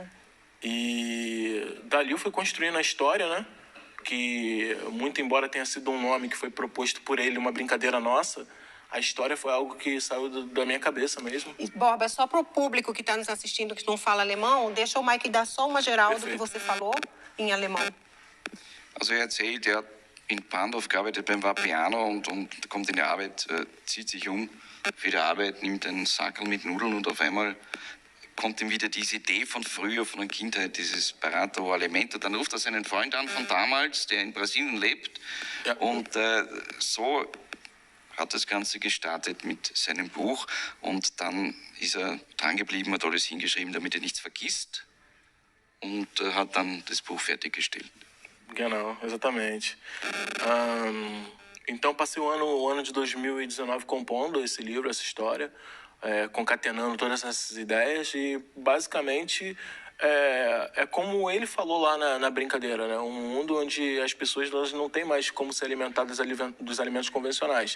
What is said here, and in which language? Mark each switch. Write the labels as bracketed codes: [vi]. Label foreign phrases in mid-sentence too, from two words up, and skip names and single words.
[pt] E dali eu fui construindo a história, né? Que, muito embora tenha sido um nome que foi proposto por ele, uma brincadeira nossa, a história foi algo que saiu da minha cabeça mesmo. E, Borba, só para o público que está nos assistindo, que não fala alemão, deixa o Mike dar só uma geral do que você falou em alemão. [de] Also erzählt, in Pandorf gearbeitet beim Vapiano und kommt in die Arbeit, zieht sich für die Arbeit, nimmt einen Sackel mit Nudeln und auf einmal kommt ihm wieder diese Idee von früher, von der Kindheit, dieses Barato Alimento. Dann ruft er seinen Freund an von damals, der in Brasilien lebt. Ja. Und so hat das Ganze gestartet mit seinem Buch. Und dann ist er dran geblieben, hat alles hingeschrieben, damit er nichts vergisst. Und hat dann das Buch fertiggestellt. Genau, [pt] exatamente. Então passei o ano de 2019 compondo esse livro, essa história. Concatenando todas essas ideias e basicamente é como ele falou lá na brincadeira, né? Um mundo onde as pessoas elas não têm mais como se alimentar dos alimentos convencionais.